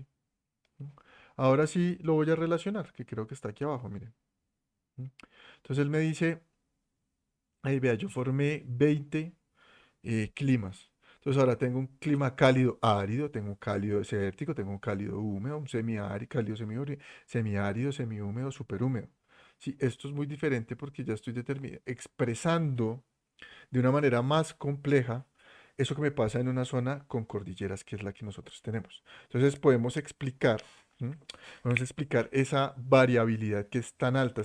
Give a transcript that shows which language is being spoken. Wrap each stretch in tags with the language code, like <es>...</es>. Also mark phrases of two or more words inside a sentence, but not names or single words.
<es>¿No? Ahora sí lo voy a relacionar, que creo que está aquí abajo, miren. ¿No? Entonces él me dice, ahí vea, yo formé 20 climas. Entonces ahora tengo un clima cálido árido, tengo un cálido desértico, tengo un cálido húmedo, un semiárido, cálido semiárido, semihúmedo, superhúmedo. Sí, esto es muy diferente porque ya estoy expresando de una manera más compleja eso que me pasa en una zona con cordilleras, que es la que nosotros tenemos. Entonces podemos explicar, ¿m? Podemos explicar esa variabilidad que es tan alta.</es>